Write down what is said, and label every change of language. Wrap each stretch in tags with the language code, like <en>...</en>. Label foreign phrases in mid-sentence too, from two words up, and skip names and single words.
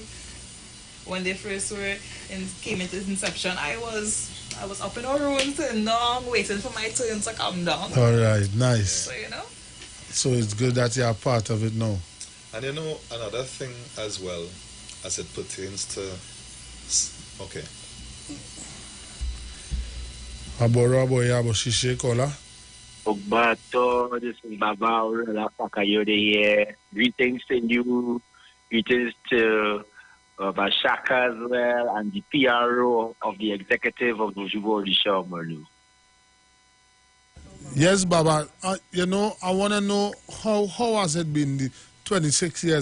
<en>When they first came into inception, I was up in a room sitting down, waiting for my turn to come down. All right, nice. So, So it's good that you are part of it now. And another thing as well, as it pertains to, okay.</en> <yo>Abo Shishe Kola. Ogbato,</yo> <en>this is Baba Arela Fakayode here. Greetings to you. Greetings to Bashaka as well, and the PRO of the executive of Ojubo Orisha Omerlu. Yes, Baba. I want to know how has it been the 26 years?</en>